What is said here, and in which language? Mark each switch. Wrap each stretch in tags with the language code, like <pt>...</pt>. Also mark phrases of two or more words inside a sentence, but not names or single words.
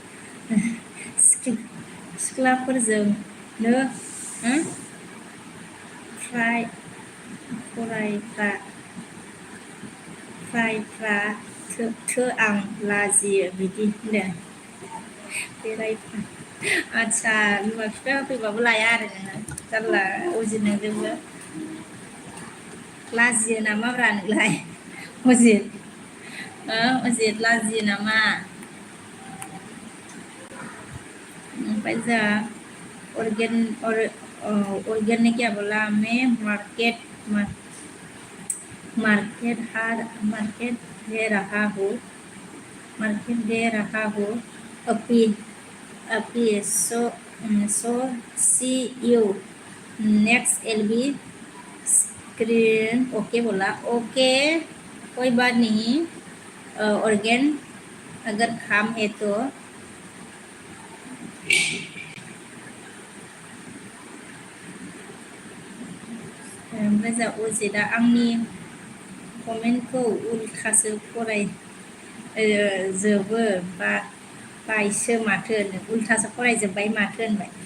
<brx>सिख्लाफोरजोंनो फ्राय फरायफ्रा थो आं लाजियो बिदि होनदों बेरायफ्रा आच्छा बिमा बिफाया होफैबाबो लाया आरो नोङो जारला अजिदजोंबो लाजियो नामाब्रा नोंलाय अजित अजित लाजियो नामा ओमफ्राय जा</brx> <hi>ऑर्गेनिक क्या बोला मैं मार्केट दे रहा हूँ अभी अभी</hi> <en>so see you next</en> <hi>एलबी स्क्रीन ओके बोला ओके कोई बात नहीं ऑर्गेन अगर काम है तो</hi> <brx>ओमफ्राय जा अजितआ आंनि कमेन्टखौ उल्थासो फराय जोबो बायसो माथो उल्थासो फरायजोब्बाय माथो होनबाय</brx>